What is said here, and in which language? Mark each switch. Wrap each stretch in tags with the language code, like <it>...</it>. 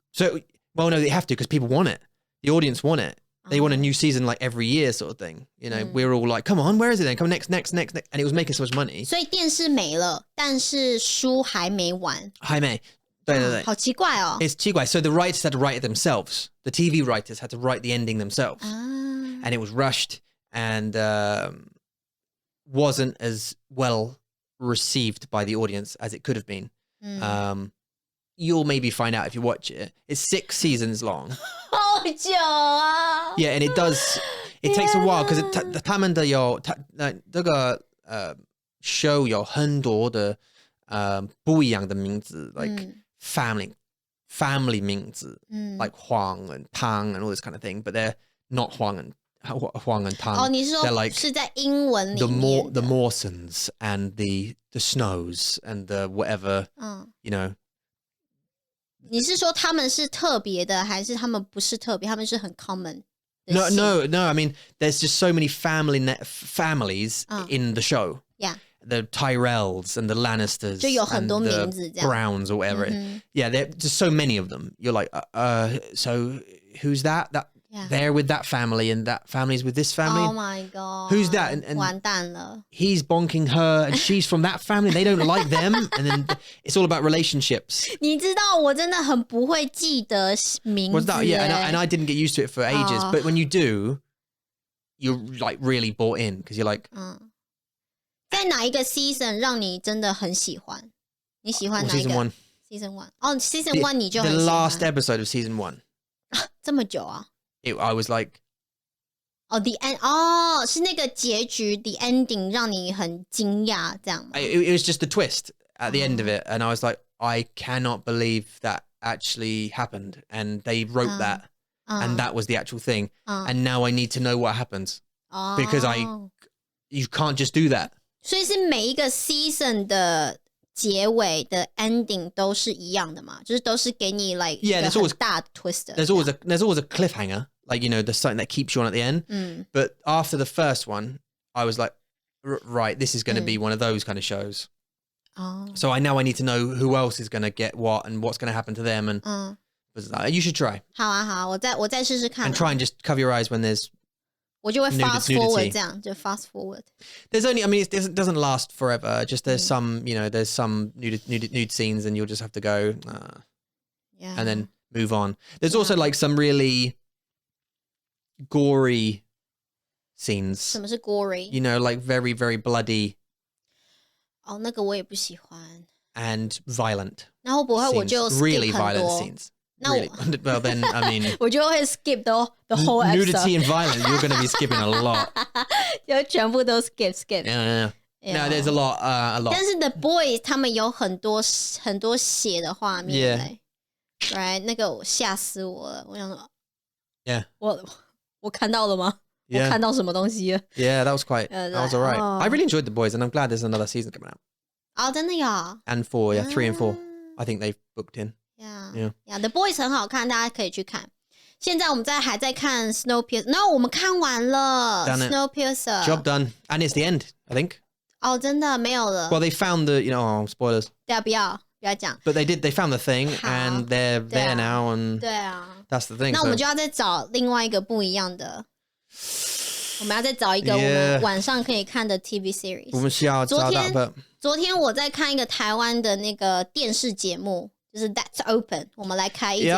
<en>So well, no, they have to because people want it. The audience want it. They want a new season like every year, sort of thing. You know, we're all like, "Come on, where is it then? Come next," and it was making so much money.</en> <zh>所以电视没了但是书还没完</zh> <en>Hi, May.</en> <zh>对好奇怪哦</zh> <en>It's 奇怪. So the writers had to write it themselves. The TV writers had to write the ending themselves. 啊 And it was rushed and wasn't as well received by the audience as it could have been. You'll maybe find out if you watch it. It's 6 seasons long.</en> <zh>好久啊</zh> <en>Yeah, and it takes a while because</en> <zh>他们的有这个show 有很多的不一样的名字</zh> <en>like family 名字 like Huang and Tang and all this kind of thing, but they're not Huang and Tang.</en> <zh>你是说</zh> <en>they're like</en> <zh>是在英文里面</zh> <en>the Mawsons and the Snows and the whatever, you know.</en> <zh>你是说他们是特别的还是他们不是特别他们是很 common</zh> <en>No, I mean, there's just so many families in the show. Yeah. The Tyrells and the Lannisters</en> <zh>就有很多名字</zh> <en>and</en> <zh>这样</zh> <en>Browns or whatever. Yeah, there's just so many of them. You're like, so who's that? They're with that family and that family's with this family. Oh my god. Who's that? And</en> <zh>完蛋了</zh> <en>he's bonking her and she's from that family. They don't like them. And then it's all about relationships.</en> <zh>你知道我真的很不会记得名字</zh> <en>Was that? Yeah, and I didn't get used to it for ages. But when you do, you're like really bought in because you're like...</en> <zh>在哪一个 season 让你真的很喜欢你喜欢哪一个</zh> <en>Season 1</en> <zh>Season 1 哦 Season 1你就很</zh> <en>The</en> <zh>喜欢</zh> <en>last episode of Season 1.</en> <zh>这么久啊</zh> <en>I was like... Oh, the end.</en> <zh>哦，是那个结局</zh> <en>the ending</en> <zh>让你很惊讶这样吗</zh> <en>It was just the twist at the end of it. And I was like, I cannot believe that actually happened. And they wrote that. And that was the actual thing. And now I need to know what happens. Because you can't just do that.</en> <zh>所以是每一个 season 的结尾的 ending 都是一样的嘛？就是都是给你 like 一个很大的 twist.</zh> <en>There's always a cliffhanger. Like, you know, there's something that keeps you on at the end. But after the first one, I was like, right, this is going to be one of those kind of shows. So I need to know who else is going to get what and what's going to happen to them. And you should try.</en> <zh>好啊，好，我再试试看。</zh> <en>And try and just cover your eyes when there's</en> <zh>我就会 fast</zh> <en>nudity. forward</en> <zh>这样，就</zh> <en>fast forward. There's only, I mean, it doesn't last forever. Just there's some, you know, there's some nude scenes and you'll just have to go, and then move on. There's also like some really gory scenes.</en> <zh>什么是 gory?</zh> <en>You know, like very, very bloody.</en> <zh>哦，那个我也不喜欢。</zh> <en>And violent.</en> <zh>那会不会我就 skip</zh> <en>really</en> <zh>很</zh> <en>violent</en> <zh>多</zh> <en>scenes. Really, well then, I mean,</en> <zh>我就会 skip</zh> <en>the whole episode. Nudity and violence, you're going to be skipping a lot.</en> <zh>就全部都 skip.</zh> <en>Yeah. No, there's a lot.</en> <zh>但是 The Boys 他们有很多血的画面 right 那个吓死我了，我想说</zh> <en>Yeah.</en> <zh>我看到了吗？</zh> <en>Yeah.</en> <zh>我看到什么东西了</zh> <en>Yeah, that was alright. I really enjoyed The Boys and I'm glad there's another season coming out.</en> <zh>哦，真的有</zh> <en>And 4, yeah, 3 and 4. I think they've booked in.</en> <zh>Yeah, The Boys 很好看，大家可以去看。现在我们还在看 Snowpiercer， 我们看完了 Snowpiercer.</zh> <en>Job done. And it's the end, I think.</en> <zh>哦，真的没有了。</zh> <en>Well, they found the, you know, spoilers.</en> <zh>对啊，不要讲。</zh> <en>But they found the thing and they're there now and</en> <zh>对啊</zh> <en>that's the thing.</en> <zh>那我们就要再找另外一个不一样的。我们要再找一个我们晚上可以看的 TV series。我们需要找到。昨天我在看一个台湾的那个电视节目，就是 That's Open， 我们来开一集。</zh>